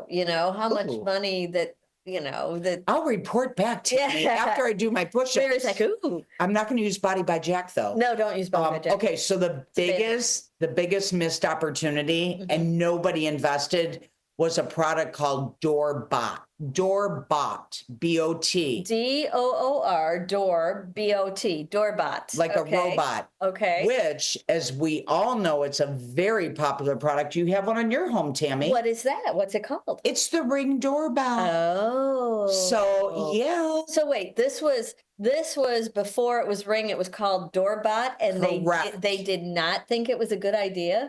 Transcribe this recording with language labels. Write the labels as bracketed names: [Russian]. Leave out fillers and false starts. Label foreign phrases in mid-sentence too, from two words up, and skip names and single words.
[English] How much money that. That I'll report back to you after I do my push-ups. Barry's like, ooh. I'm not going to use Body by Jack though. No, don't use Body by Jack. Okay, so the biggest missed opportunity, and nobody invested, was a product called Doorbot. Doorbot, B-O-T. D-O-O-R, Door, B-O-T, Doorbot. Like a robot. Okay. Which, as we all know, it's a very popular product. You have one on your home, Tammy. What is that? What's it called? It's the Ring doorbell. Oh. So, yeah. So wait, this was before it was Ring. It was called Doorbot, and they did not think it was a good idea.